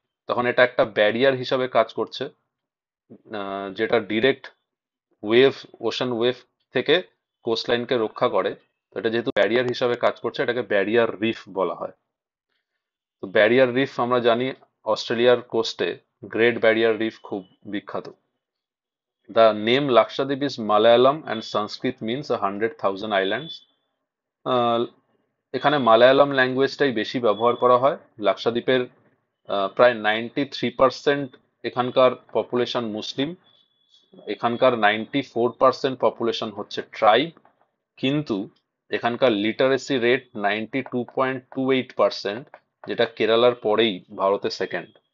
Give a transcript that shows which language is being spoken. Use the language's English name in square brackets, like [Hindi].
[Bangla] তখন এটা একটা ব্যারিয়ার হিসাবে কাজ করছে, যেটা ডিরেক্ট ওয়েভ, ওশান ওয়েভ থেকে কোস্ট লাইনকে রক্ষা করে। তো এটা যেহেতু ব্যারিয়ার হিসাবে কাজ করছে, এটাকে ব্যারিয়ার রিফ বলা হয়। তো ব্যারিয়ার রিফ আমরা জানি অস্ট্রেলিয়ার কোস্টে গ্রেট ব্যারিয়ার রিফ খুব বিখ্যাত। [English] The name Lakshadweep is Malayalam and Sanskrit means 100,000 islands. [Bangla] আহ, এখানে মালায়ালাম ল্যাঙ্গুয়েজটাই বেশি ব্যবহার করা হয়। লাক্ষাদ্বীপের প্রায় 93% এখানকার পপুলেশন মুসলিম, এখানকার 94% পপুলেশন হচ্ছে ট্রাইব। কিন্তু এখানকার লিটারেসি রেট 92.28%, যেটা কেরালার পরেই ভারতে সেকেন্ড।